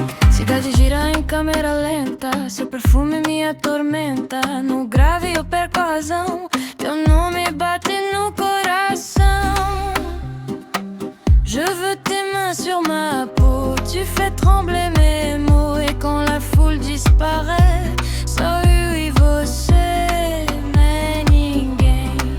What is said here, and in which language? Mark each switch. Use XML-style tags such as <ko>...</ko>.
<pt>Cidade gira em câmera lenta, seu perfume me atormenta. No grave eu perco a razão, teu nome bate no coração.</pt> <fr>Je veux tes mains sur ma peau, tu fais trembler mes mots. Et quand la foule disparaît,</fr> <pt>só eu e você, mais ninguém.</pt>